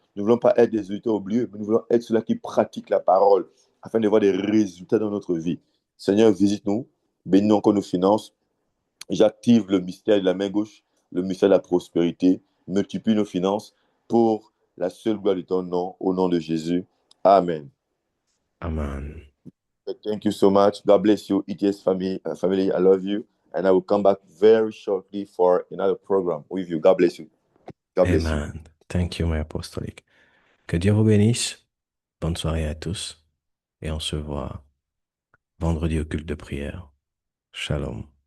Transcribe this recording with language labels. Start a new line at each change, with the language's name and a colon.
French: Nous ne voulons pas être des auditeurs oubliés, mais nous voulons être ceux-là qui pratiquent la parole afin de voir des résultats dans notre vie. Seigneur, visite-nous, bénis-nous encore nos finances. J'active le mystère de la main gauche, le mystère de la prospérité, multiplie nos finances pour la seule gloire de ton nom, au nom de Jésus. Amen. Amen.
English: Thank you so much. God bless you, ETS family. I love you. And I will come back very shortly for another program with you. God bless you. God bless you.
French: Amen.
English: Thank you, my
French: apostolique. Que Dieu vous bénisse. Bonne soirée à tous. Et on se voit vendredi au culte de prière. Shalom.